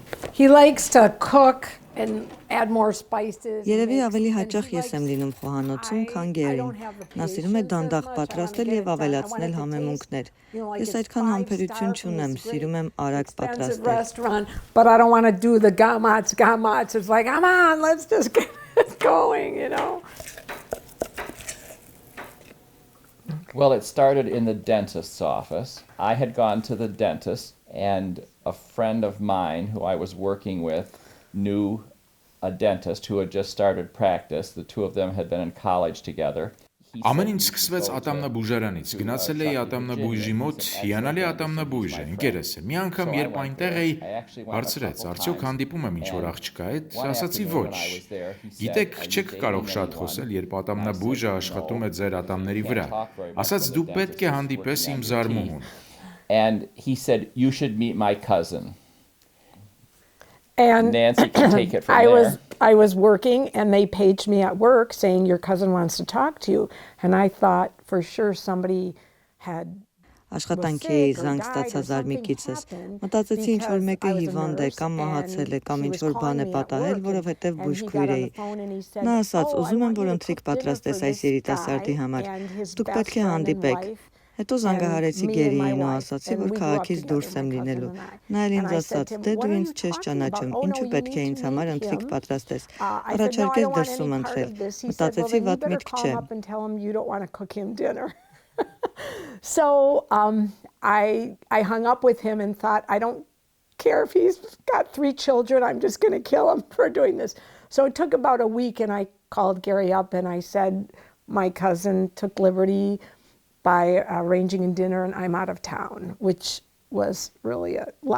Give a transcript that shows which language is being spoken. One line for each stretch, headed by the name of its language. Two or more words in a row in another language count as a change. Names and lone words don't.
English: He likes to cook and add more spices.
Armenian: Երևի ավելի հաճախ ես եմ լինում խոհանոցում, քան Գերին։ Նա սիրում է դանդաղ պատրաստել եւ ավելացնել համեմունքներ։ Ես այդքան համբերություն չունեմ, սիրում եմ արագ պատրաստել։
English: But I don't want to do the gamats. It's like, come on, let's just get it going, you know. Well, it started in the dentist's office. I had gone to the dentist, and a friend of mine who I was working with knew a dentist who had just started practice. The two of them had been in college together.
Armenian: Ամեն ինչ սկսվեց ատամնաբուժարանից։ Գնացել էի ատամնաբույժի մոտ, հիանալի ատամնաբույժ է, ընկերս է։ Մի անգամ երբ այնտեղ էի, հարցրեց, արդյոք հանդիպում եմ ինչ-որ աղջկա հետ, ասացի ոչ։ Գիտեք, չեք կարող շատ խոսել, երբ ատամնաբույժը աշխատում է ձեր ատամների վրա։ Ասաց դու պետք է հանդիպես իմ զարմուհուն։
English: And he said, you should meet my cousin. And Nancy can take it from there. I was working, and they paged me at work saying, your cousin wants to talk to you. And I thought for sure somebody had
Armenian: Աշխատանքի էի զանգ ստացա զարմիկիցս։ Մտածեցի ինչ որ մեկը հիվանդ է կամ մահացել է կամ ինչ որ բան է պատահել, որովհետև բուժքույր էի։ Նա ասաց, ուզում եմ որ ընթրիք պատրաստես այս երիտասարդի համար։ Դուք պետք է հանդիպեք։ Հետո զանգահարեցի Գերիին ու ասացի, որ քաղաքից դուրս եմ լինելու։ Նա էլ ինձ ասաց, դե դու ինձ չես ճանաչում, ինչու պետք է ինձ համար ընթրիք պատրաստես։ Առաջարկեց դրսում ընթրել։ Մտածեցի վատ միտք չէ։
English: So I hung up with him and thought, I don't care if he's got 3 children, I'm just going to kill him for doing this. So it took about a week, and I called Gary up and I said, my cousin took liberty by arranging a dinner and I'm out of town, which was really a lie.